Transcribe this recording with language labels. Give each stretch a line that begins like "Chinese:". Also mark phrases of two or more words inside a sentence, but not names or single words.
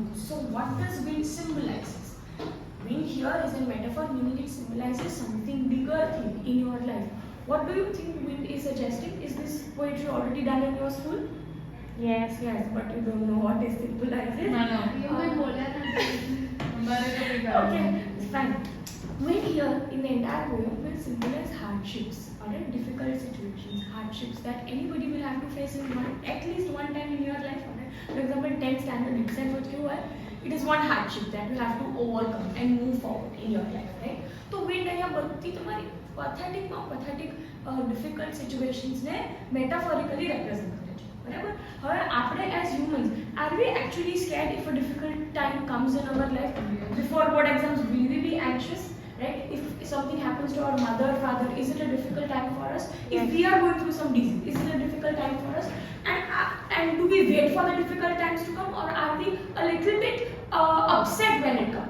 English: So what does wind symbolizes? Wind here is a metaphor, meaning it symbolizes something bigger thing in your life. What do you think wind is suggesting? Is this poetry already done in your school? Yes, but you don't know what it symbolizes. No. You will
Hindi: बोला ना.
English: Okay, it's fine. Wind here in the entire poem will symbolize hardships, alright, difficult situations, hardships that anybody will have to face in at least one time in your life. Alright, for example, 10th standard exam with you are. It is one hardship that you have to overcome and move forward in your life, right? So wind
Gujarati: અહીંયા બધી તમારી
English: pathetic difficult situations ને metaphorically represent
Gujarati: કરે છે, બરાબર? હવે આપણે
English: as humans, are we actually scared if a difficult time comes in our life? Before board exams, will we be anxious? Right? If something happens to our mother, father, is it a difficult time for us? If we are going through some disease, is it a difficult time for us? And do we wait for the difficult times to come, or are we a little bit upset when it comes?